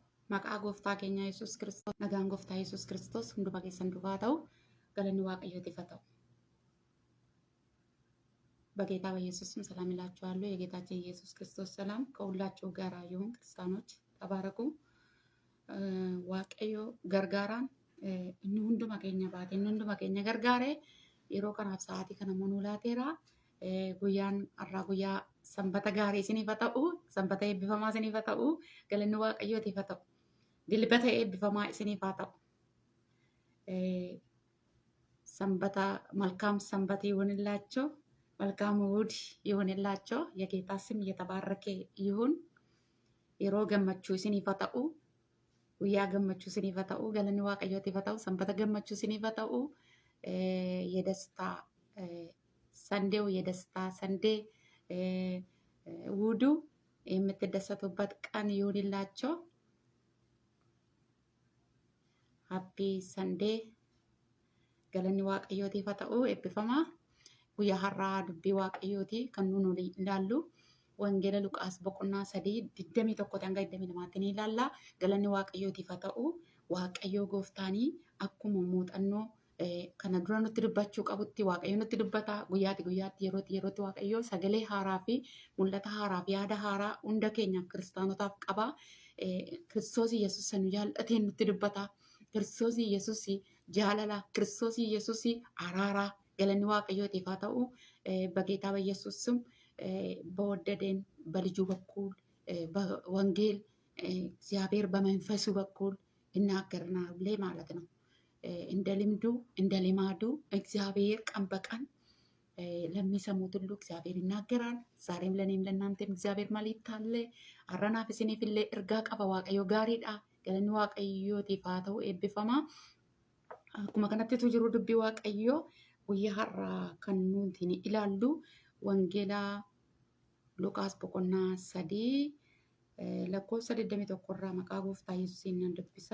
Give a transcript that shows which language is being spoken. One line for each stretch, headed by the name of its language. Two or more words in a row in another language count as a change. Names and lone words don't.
Oromo: Maqaa gooftaa keenya Yesuus Kiristoos nagaan gooftaa Yesuus Kiristoos hunduma keessan duukaa ta'u galanni waaqayyootiif haa ta'u።
Amharic: በጌታ በኢየሱስም ሰላም እላችኋለሁ። የጌታችን ኢየሱስ ክርስቶስ ሰላም ከሁላችሁ ጋር ይሁን። ክርስቲያኖች ተባረኩ።
Oromo: waaqayyo gargaaraan inni hunduma keenya baate inni hunduma keenya gargaare yeroo kanaaf sa'aatii kana monuu laateera. Guyyaan har'aa guyyaa sanbata gaarii isiniif haa ta'u, sanbata eebbifamaa isiniif haa ta'u, galanni waaqayyootiif haa ta'u, dilbata eebbifamaa isiniif haa ta'u. Sanbata
Amharic: መልካም ሰንበት ይሁንላችሁ። መልካም እሑድ ይሁንላችሁ። የጌታ ስም እየተባረከ ይሁን።
Oromo: yeroo gammachuu isiniif haa ta'u, guyyaa gammachuu isiniif haa ta'u, galanni waaqayyootiif haa ta'u, sanbata gammachuu isiniif haa ta'u.
Amharic: የደስታ ሰንዴው የደስታ ሰንዴ እሑዱ የምትደሰቱበት ቀን ይሁንላችሁ።
English: happy Sunday
Oromo: galanni waaqayyootiif haa ta'u. Eebbifamaa guyyaa har'aa dubbii waaqayyooti kan nuun ilaallu wangeela Luqaas boqonnaa 3:21 hanga 22 ni ilaalla. Galanni waaqayyootiif haa ta'u. Waaqayyoo gooftaanii akkuma muuxannoo kana dura nutti dubbachuu qabutti waaqayyo nutti dubbata. Guyyaatti yerootti waaqayyo sagalee haaraa fi mul'ata haaraa fi yaada haaraa hunda keenyaaf kiristaanotaaf qaba. Kiristoos Yesuus nu jaallateen nutti dubbata. Kiristoos Yesuus jaalala, Kiristoos Yesuus araara. galanni waaqayyootiif haa ta'u።
Amharic: በጌታ በኢየሱስ ስም በወደደን በልጁ በኩል ወንጌል እግዚአብሔር በመንፈሱ በኩል ይናገርናል ማለት ነው። እንደ ልምዱ እንደ ልማዱ እግዚአብሔር ቀን በቀን ለሚሰሙት ሁሉ እግዚአብሔር ይናገራል። ዛሬም ለኔም ለእናንተም እግዚአብሔር መልእክት አለ። አረናፍ ስኒፍሌ እርጋ ቀባ
Oromo: waaqayyo gaariidha. galanni waaqayyootiif haa ta'u. eebbifamaa akkuma kanattitu jiru dubbii waaqayyoo guyyaa har'aa kan nuti ilaallu wangeela Luqaas boqonnaa 3 lakkoofsa 21 irraa maqaa gooftaa Yesuusiin nan dubbisa.